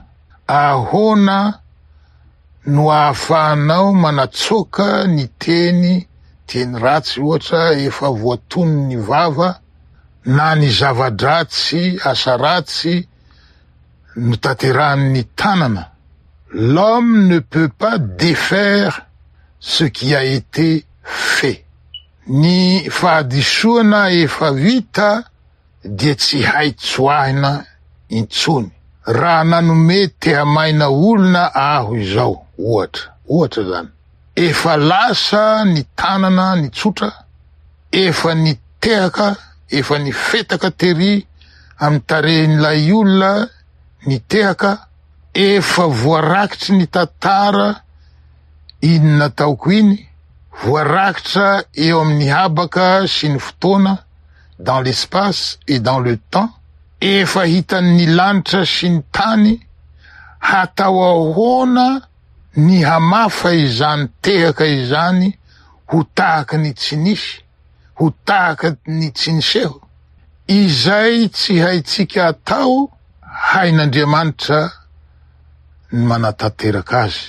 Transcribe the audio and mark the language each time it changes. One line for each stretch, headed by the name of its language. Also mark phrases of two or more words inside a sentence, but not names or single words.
Malagasy: Ahoana no ahafahanao manatsoka ny teny ratsy ohatra efa voatony ny vava, na ny zava-dratsy asa ratsy no tanterahan'ny tanana?
French: L'homme ne peut pas défaire ce qui a été fait.
Malagasy: Ny fahadisoana efa vita dia tsy hay tsoahina intsony. Raha nanome tehamaina olona aho izao, ohatra zany, efa lasa ny tanana ny tsotra, efa ny tehaka, efa ny fetaka tery amy tarehin'ilay olona ny tehaka, efa voarakitry ny tantara inona taoko iny, voarakitra eo amin'ny habaka sy ny fotoana,
French: dans l'espace et dans le temps,
Malagasy: efa hitan'ny lanitra sy ny tany, hatao ahoana ny hamafa izany tehaka izany ho tahaka ny tsy nisy, ho tahaka ny tsy niseho? Izay tsy haitsika atao, hain'Andriamanitra ny manatanteraka azy.